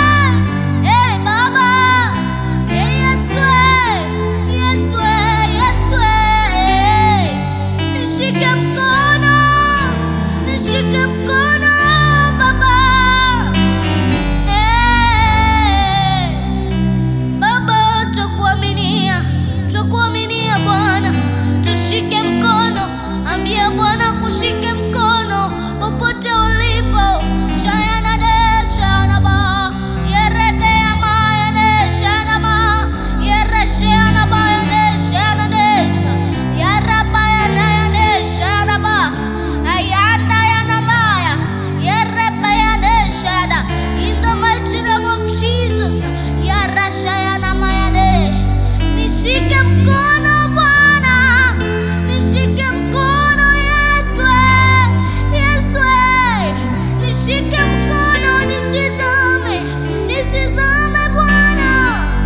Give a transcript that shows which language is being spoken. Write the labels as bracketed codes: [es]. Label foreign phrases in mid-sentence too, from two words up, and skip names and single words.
[sw] Baba, Yesu, Yesu, Yesu, nishike mkono, nishike mkono Baba. Baba, tukuaminia Bwana, tushike mkono. Ambia Bwana kushike mkono popote ulipo. Shayana de shayana ba, yerede ya maya de shayana ba, yere shayana ba ya de shayana de sha, yaraba ya na ya de shayana ba, ayanda ya na maya, yerebe ya de shayana. [en] In the mighty name of Jesus, yara shayana maya de. [sw] Nishike mkono Bwana, nishike mkono Yesu, Yesu, nishike mkono, nisizame, nisizame Bwana.